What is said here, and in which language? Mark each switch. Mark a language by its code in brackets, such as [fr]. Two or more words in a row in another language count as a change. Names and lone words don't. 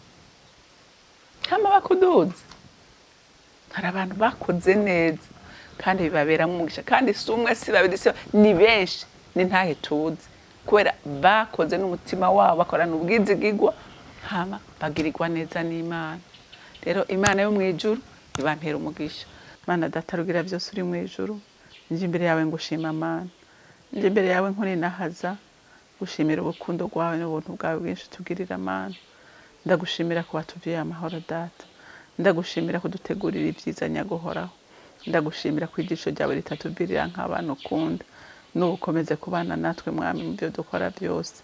[rn] Hari abantu bakoze neza kandi bibabera umugisha kandi si umwe si babiri ni benshi ni ntahe tuzi kubera bakoze n'umutima wabo bakorana ubwizigigwa hama bagirirwa neza n'Imana. Rero Imana yo mwijuru ibampera umugisha. Mana data rugira byose uri mwijuru, nje imbere yawe ngushima Mana, nje imbere yawe nkuri nahaza gushimira ubukundo bwawe n'ubuntu bwawe bwinshi tugirira Mana. Ndagushimira ko watuviye amahoro data, ndagushimira ko dutegurira ibyiza nyaguhoraho, ndagushimira ko ijisho ryawe ritatubirira nk'abantu ukunda, n'ubukomeze kubana natwe mwami mu byo dukora byose.